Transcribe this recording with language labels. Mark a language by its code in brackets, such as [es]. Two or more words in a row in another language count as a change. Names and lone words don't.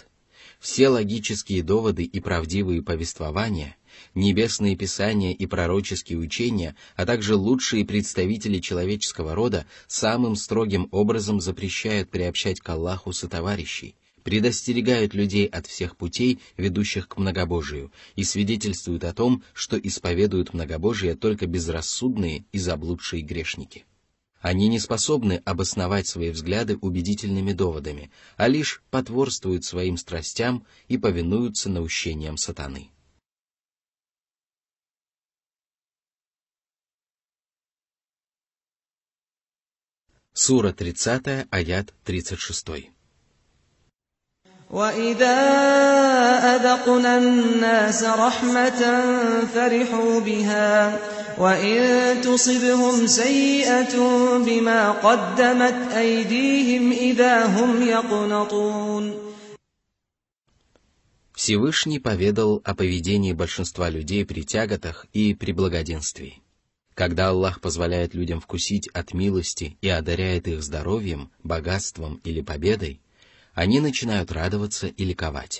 [ru] Все логические доводы и правдивые повествования, небесные писания и пророческие учения, а также лучшие представители человеческого рода самым строгим образом запрещают приобщать к Аллаху сотоварищей, предостерегают людей от всех путей, ведущих к многобожию, и свидетельствуют о том, что исповедуют многобожие только безрассудные и заблудшие грешники. Они не способны обосновать свои взгляды убедительными доводами, а лишь потворствуют своим страстям и повинуются наущениям сатаны. Сура 30, аят 36. [ar] وَإِذَا أَذَقْنَا النَّاسَ رَحْمَةً فَرِحُوا بِهَا وَإِن تُصِبْهُمْ سَيِّئَةٌ بِمَا قَدَّمَتْ أَيْدِيهِمْ إِذَا هُمْ يَقْنَطُونَ. [ru] Всевышний поведал о поведении большинства людей при тяготах и при благоденствии. Когда Аллах позволяет людям вкусить от милости и одаряет их здоровьем, богатством или победой, они начинают радоваться и ликовать.